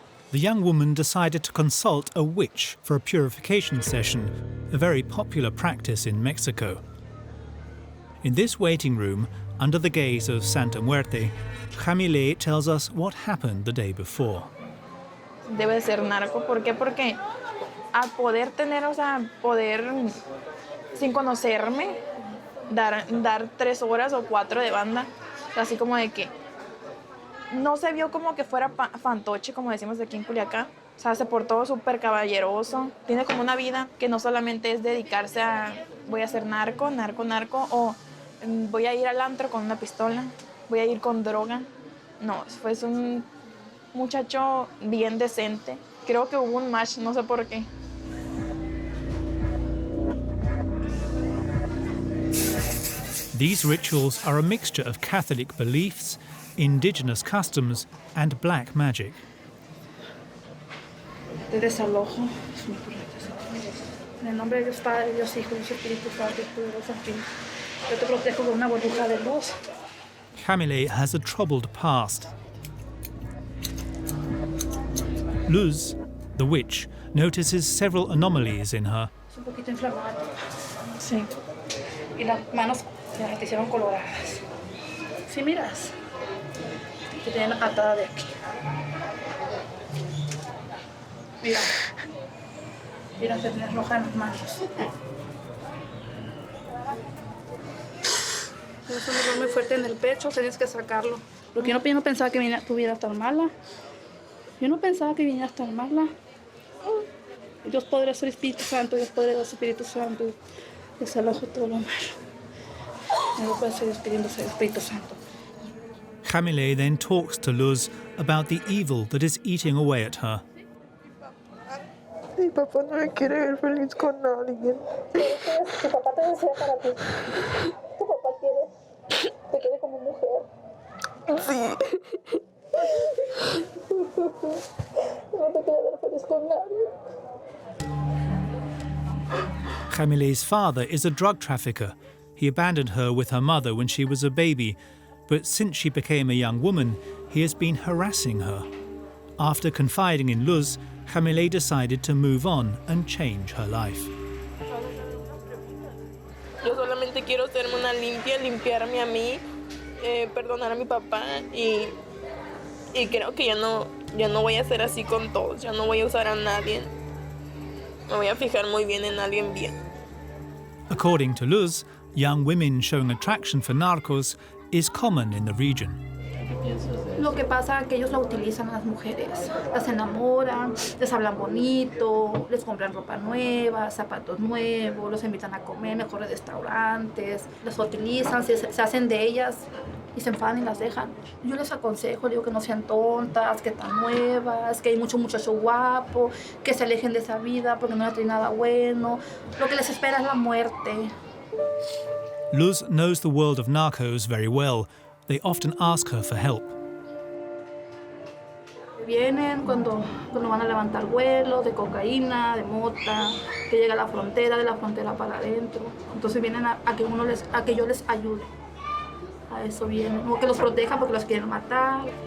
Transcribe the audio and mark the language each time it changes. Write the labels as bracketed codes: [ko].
[en] The young woman decided to consult a witch for a purification session, a very popular practice in Mexico. In this waiting room, Under the gaze of Santa Muerte, Jamilet tells us what happened the day before. [es] Debe de ser narco. ¿Por qué? Porque al poder tener, o sea, poder sin conocerme, dar 3 horas o 4 de banda, así como de que no se vio como que fuera fantoche, como decimos aquí en Culiacán. O sea, se portó súper caballeroso. Tiene como una vida que no solamente es dedicarse a voy a ser narco, o voy a ir al antro con una pistola, voy a ir con droga. No, fue un muchacho bien decente. Creo que hubo un match, no sé por qué. [en] These rituals are a mixture of Catholic beliefs, indigenous customs, and black magic. [es] Te desalojo. En el nombre de Dios Padre, Dios Hijo y Dios Espíritu Santo, poderoso Espíritu. Yo te protejo con una burbuja de luz. [en] Jamilet has a troubled past. Luz, the witch, notices several anomalies in her. [es] Es un poquito inflamado. Sí. Y las manos te hicieron coloradas. Sí, miras. Te tienen atada de aquí. Mira. Mira, te tienes roja en las manos. Es un dolor muy fuerte en el pecho, tienes que sacarlo. Porque yo no pensaba que tu vida tan mala. Yo no pensaba que vinieras tan mala. Dios poderoso, Espíritu Santo, Dios poderoso, Espíritu Santo. Desalojo todo lo malo. No puede seguir despidiéndose del Espíritu Santo. [en] Jamilet then talks to Luz about the evil that is eating away at her. [es] Mi papá no me quiere ver feliz con alguien. Tu papá te desea para ti. Tu papá te quiere como mujer. Sí. No te quiere ver feliz con nadie. [en] Jamilet's father is a drug trafficker. He abandoned her with her mother when she was a baby, but since she became a young woman, he has been harassing her. After confiding in Luz, Jamilet decided to move on and change her life. [es] Yo solamente quiero hacerme una limpia, limpiarme a mí, perdonar a mi papá y creo que ya no voy a ser así con todos, ya no voy a usar a nadie. Me voy a fijar muy bien en alguien bien. [en] According to Luz, young women showing attraction for narcos is common in the region. [es] Lo que pasa es que ellos la utilizan a las mujeres, las enamoran, les hablan bonito, les compran ropa nueva, zapatos nuevos, los invitan a comer mejores restaurantes, las utilizan, se hacen de ellas y se enfadan y las dejan. Yo les aconsejo, digo que no sean tontas, que están nuevas, que hay mucho muchacho guapo, que se alejen de esa vida porque no trae nada bueno. Lo que les espera es la muerte. [en] Luz knows the world of narcos very well. They often ask her for help. [es] Vienen cuando van a levantar vuelos de cocaína, de mota, que llega a la frontera, de la frontera para adentro. Entonces vienen a que yo les ayude. A eso vienen. O que los proteja porque los quieren matar.